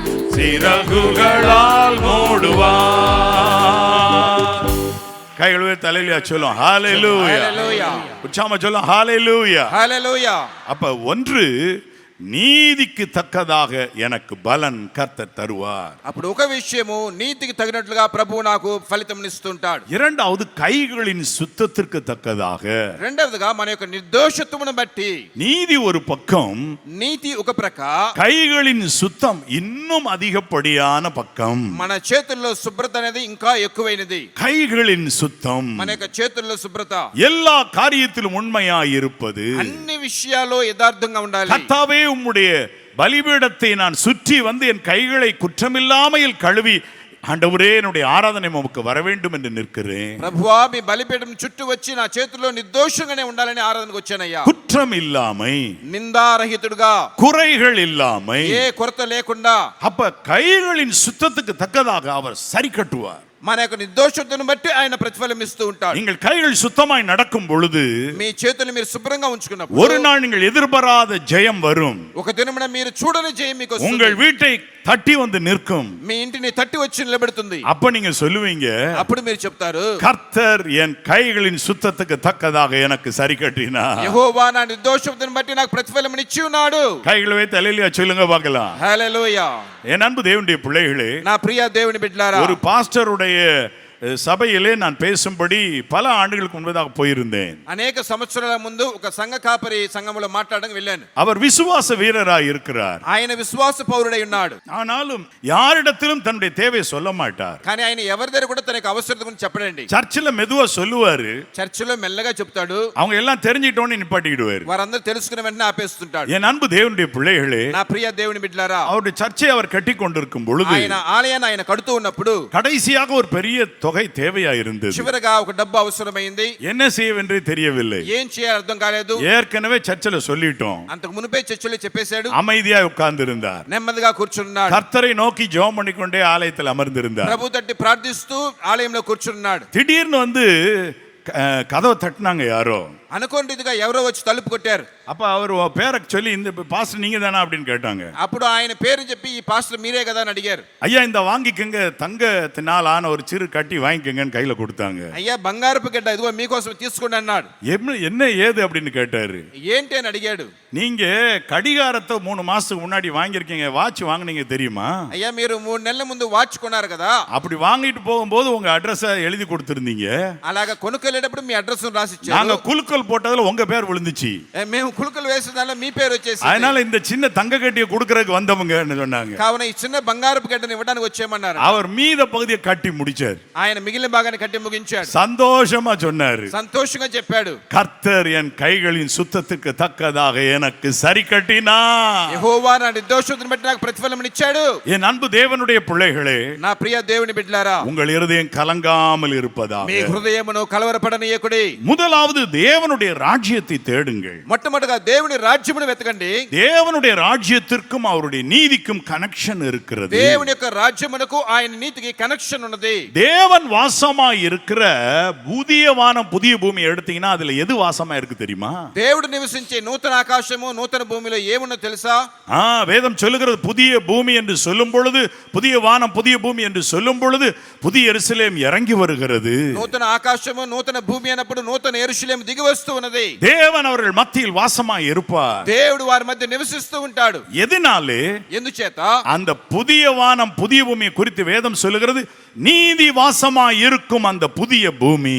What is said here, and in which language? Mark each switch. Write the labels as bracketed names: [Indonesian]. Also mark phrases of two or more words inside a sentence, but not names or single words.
[Tamil] சிறகுகளால் மூடுவார். கைகளுவே தலையில சொல்லும் ஹalleluya. [Telugu] హల్లెలూయా. [Tamil] உச்சாம சொல்லும் ஹalleluya. [Telugu] హల్లెలూయా. [Tamil] அப்ப ஒன்று, நீதிக்கு தக்கதாக எனக்கு பலன் கர்த்தர் தருவார். [Telugu] అప్పుడు ఒక విషయము, నీతికి తగినట్లుగా ప్రభువు నాకు ఫలితం ఇస్తుంటాడు. [Tamil] இரண்டாவது, கைகளின் சுத்தத்திற்கு தக்கதாக. [Telugu] రెండవదిగా మన యొక్క నిర్దోషత్వమును బట్టి, [Tamil] நீதி ஒரு பக்கம், [Telugu] నీతి ఒక ప్రక్క, [Tamil] கைகளின் சுத்தம் இன்னும் அதிகப்படியான பக்கம். [Telugu] మన చేతుల్లో శుభ్రత అనేది ఇంకా ఎక్కువైనది. [Tamil] கைகளின் சுத்தம் [Telugu] మన యొక్క చేతుల్లో శుభ్రత [Tamil] எல்லா காரியத்திலும் உண்மையாய் இருப்பது. [Telugu] అన్ని విషయాల్లో యథార్థంగా ఉండాలి. [Tamil] கர்த்தாவே, உம்முடைய பலிபீடத்தை நான் சுற்றி வந்து என் கைகளை குற்றமில்லாமையில் கழுவி, ஆண்டவரே என்னுடைய ஆராதனை உமக்கு வர வேண்டும் என்று நிற்கிறேன். [Telugu] ప్రభువా, మీ బలిపీఠం చుట్టూ వచ్చి నా చేతుల్లో నిర్దోషంగానే ఉండాలని ఆరాధనకు వచ్చానయ్యా. [Tamil] குற்றம் இல்லாமை, [Telugu] నిందారహితుడుగా, [Tamil] குறைகள் இல்லாமை. [Telugu] ఏ కొరత లేకుండా, [Tamil] அப்ப கைகளின் சுத்தத்துக்கு தக்கதாக அவர் சரி கட்டுவார். [Telugu] మన యొక్క నిర్దోషతను బట్టి ఆయన ప్రతిఫలం ఇస్తూ ఉంటాడు. [Tamil] நீங்கள் கைகள் சுத்தமாய் நடக்கும் பொழுது [Telugu] మీ చేతులు మీరు శుభ్రంగా ఉంచుకున్నప్పుడు [Tamil] ஒரு நாள் நீங்கள் எதிர்பாராத ஜெயம் வரும். [Telugu] ఒక దినమున మీరు చూడని జయం మీకు వస్తుంది. [Tamil] உங்கள் வீட்டை தட்டி வந்து நிற்கும். [Telugu] మీ ఇంటిని తట్టి వచ్చి నిలబెడుతుంది. [Tamil] அப்ப நீங்க சொல்லுவீங்க, [Telugu] అప్పుడు మీరు చెప్తారు, [Tamil] கர்த்தர் என் கைகளின் சுத்தத்துக்கு தக்கதாக எனக்கு சரி கட்டினார். [Telugu] యెహోవా నా నిర్దోషతను బట్టి నాకు ప్రతిఫలం ఇచ్చి ఉన్నాడు. [Tamil] கைகளை வைத்து அல்லேலூயா சொல்லுங்க பார்க்கலாம். [Telugu] హల్లెలూయా. [Tamil] என் அன்பு தேவனுடைய பிள்ளைகளே, [Telugu] నా ప్రియ దేవుని బిడ్డలారా, [Tamil] ஒரு பாஸ்டருடைய சபையிலே நான் பேசும்படி பல ஆண்டுகளுக்கு முன்பதாக போயிருந்தேன். [Telugu] అనేక సంవత్సరాల ముందు ఒక సంఘ కాపరి సంఘములో మాట్లాడడానికి వెళ్ళాను. [Tamil] அவர் விசுவாச வீரராய் இருக்கிறார். [Telugu] ఆయన విశ్వాస పౌరుడై ఉన్నాడు. [Tamil] ஆனாலும் யாரிடத்திலும் தன்னுடைய தேவையை சொல்ல மாட்டார். [Telugu] కానీ ఆయన ఎవరి దగ్గర కూడా తన యొక్క అవసరత గురించి చెప్పడండి. [Tamil] சர்ச்சில் மெதுவா சொல்லுவாரு, [Telugu] చర్చిలో మెల్లగా చెప్తాడు. [Tamil] அவங்க எல்லாம் தெரிஞ்சிட்டோன்னு நிப்பாட்டிடுவாரு. [Telugu] వారందరూ తెలుసుకున్న వెంటనే ఆపేస్తుంటాడు. [Tamil] என் அன்பு தேவனுடைய பிள்ளைகளே, [Telugu] నా ప్రియ దేవుని బిడ్డలారా, [Tamil] அவருடைய சர்ச்சை அவர் கட்டி கொண்டிருக்கும் பொழுது [Telugu] ఆయన ఆలయాన్ని ఆయన కడుతూ ఉన్నప్పుడు [Tamil] கடைசியாக ஒரு பெரிய தொகை தேவையா இருந்தது. [Telugu] చివరగా ఒక డబ్బు అవసరమైంది. [Tamil] என்ன செய்யவென்றே தெரியவில்லை. [Telugu] ఏం చేయాలో అర్థం కాలేదు. [Tamil] ஏற்கனவே சர்ச்சில் சொல்லிட்டோம். [Telugu] అంతకు మునిపే చర్చిలో చెప్పేశాడు. [Tamil] அமைதியா உட்கார்ந்து இருந்தார். [Telugu] నెమ్మదిగా కూర్చున్నాడు. [Tamil] கர்த்தரை நோக்கி ஜெபம் பண்ணிக்கொண்டே ஆலயத்தில் அமர்ந்திருந்தார். [Telugu] ప్రభు తట్టి ప్రార్థిస్తూ ఆలయంలో కూర్చున్నాడు. [Tamil] திடீர்னு வந்து கதவை தட்டினாங்க யாரோ. [Telugu] అనుకోండిదిగా ఎవరో వచ్చి తలుపు కొట్టారు. [Tamil] அப்ப அவர் பேரை சொல்லி, இந்த பாஸ்டர் நீங்க தானா அப்படின்னு கேட்டாங்க. [Telugu] అప్పుడు ఆయన పేరు చెప్పి, ఈ పాస్టర్ మీరే కదా అని అడిగారు. [Tamil] ஐயா, இந்த வாங்கிக்கங்க, தங்கத்தினால் ஆன ஒரு சிறு கட்டி வாங்கிக்கங்கன்னு கையில கொடுத்தாங்க. [Telugu] అయ్యా, బంగారపు గడ్డ ఇదిగో మీకోసం తీసుకోండి అన్నాడు. [Tamil] என்ன ஏது அப்படின்னு கேட்டாரு. [Telugu] ఏంటి అని అడిగాడు. [Tamil] நீங்க கடிகாரத்தை 3 மாசத்துக்கு முன்னாடி வாங்கியிருக்கீங்க, வாட்ச் வாங்குனீங்க தெரியுமா? [Telugu] అయ్యా, మీరు 3 నెలల ముందు వాచ్ కొన్నారు కదా. [Tamil] அப்படி வாங்கிட்டு போகும்போது உங்க அட்ரஸை எழுதி கொடுத்திருந்தீங்க. [Telugu] అలాగా కొనుక్కెళ్ళేటప్పుడు మీ అడ్రస్ రాసి [Tamil] நாங்க [Telugu] ఇచ్చారు. [Tamil] குலுக்கல் போட்டதுல உங்க பேர் விழுந்துச்சு. [Telugu] మేము కులుకలు వేసేదానిలో మీ పేరు వచ్చేసి, [Tamil] அதனால இந்த சின்ன தங்க கட்டியை கொடுக்கறதுக்கு வந்தவங்கன்னு சொன்னாங்க. [Telugu] కావున ఈ చిన్న బంగారపు గడ్డను ఇవ్వడానికి వచ్చేయమన్నారు. [Tamil] அவர் மீத பகுதியை கட்டி முடிச்சார். [Telugu] ఆయన మిగిలిన భాగాన్ని కట్టి ముగించాడు. [Tamil] சந்தோஷமா சொன்னாரு, [Telugu] సంతోషంగా చెప్పాడు, [Tamil] கர்த்தர் என் கைகளின் சுத்தத்துக்கு தக்கதாக எனக்கு சரி கட்டினார். [Telugu] యెహోవా నా నిర్దోషతను బట్టి నాకు ప్రతిఫలం ఇచ్చాడు. [Tamil] என் அன்பு தேவனுடைய பிள்ளைகளே, [Telugu] నా ప్రియ దేవుని బిడ్డలారా, [Tamil] உங்கள் இருதயம் கலங்காமல் இருப்பதாக. [Telugu] మీ హృదయమును కలవరపడనీయకుడి. [Tamil] முதலாவது, தேவனுடைய தேவனுடைய ராஜ்யத்தை தேடுங்கள். [Telugu] మొట్టమొదటిగా దేవుని రాజ్యమును వెతకండి. [Tamil] தேவனுடைய ராஜ்யத்திற்கும் அவருடைய நீதிக்கும் கனெக்ஷன் இருக்கிறது. [Telugu] దేవుని యొక్క రాజ్యమునకు ఆయన నీతికి కనెక్షన్ ఉన్నది. [Tamil] தேவன் வாசமா இருக்கிற புதிய வானம் புதிய பூமி எடுத்தீங்கன்னா அதுல எது வாசமா இருக்கு தெரியுமா? [Telugu] దేవుడు నివసించే నూతన ఆకాశము నూతన భూమిలో ఏమున్నో తెలుసా? [Tamil] வேதம் சொல்லுகிறது புதிய பூமி என்று சொல்லும் பொழுது, புதிய வானம் புதிய பூமி என்று சொல்லும் பொழுது புதிய எருசலேம் இறங்கி வருகிறது. [Telugu] నూతన ఆకాశము నూతన భూమి అన్నప్పుడు నూతన యెరూషలేము దిగి వస్తూ ఉన్నది. [Tamil] தேவன் அவர்கள் மத்தியில் வாசமாய் இருப்பார். [Telugu] దేవుడు వారి మధ్య నివసిస్తూ ఉంటాడు. [Tamil] எதனாலே? [Telugu] ఎందుచేత? [Tamil] அந்த புதிய வானம் புதிய பூமியை குறித்து வேதம் சொல்லுகிறது, நீதி வாசமாய் இருக்கும் அந்த புதிய பூமி.